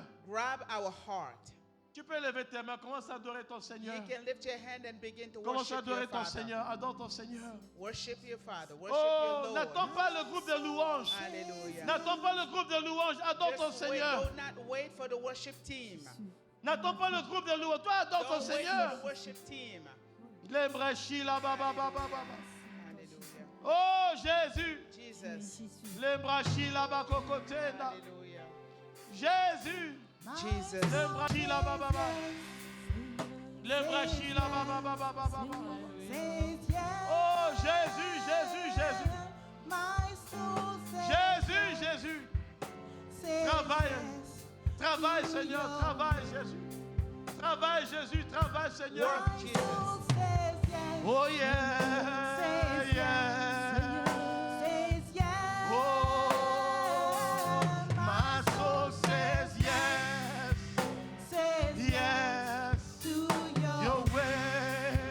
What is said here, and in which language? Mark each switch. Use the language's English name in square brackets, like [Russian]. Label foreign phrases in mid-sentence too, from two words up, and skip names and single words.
[English] grab our heart. [French] Tu peux lever tes mains, commence à adorer ton Seigneur. [English] You can lift your hand and begin to [French] Commence à [English] worship your [French] adorer ton [English] Father. [French] Seigneur, adore ton Seigneur. [English] Worship your Father. Worship Oh, your [French] n'attends [English] Lord. [French] pas le groupe de louanges. Hallelujah. N'attends pas le groupe de louanges, adore ton [English] Just wait, [French] Seigneur. [English] do not wait for the worship team. [French] N'attends pas le groupe de louanges, toi adore ton [English] Don't wait for [French] Seigneur. [English] the worship team. [French] Les brachis là, ba, ba, ba, ba, ba, ba. Hallelujah. Oh Jésus, Jesus. les brachis là, ba, cocoté, là. Hallelujah. Jésus, Jesus. les brachis là, ba, ba, ba. Les brachis là, ba, ba, ba, ba, ba, ba, ba. Oh Jésus, Jésus, Jésus. Jésus, Jésus. Travaille, travaille Seigneur, travaille Jésus. Travaille, Jésus, travaille, Seigneur. [English] Work, Jesus. Oh yeah, yeah. Oh, my soul says yes, yes, to your way.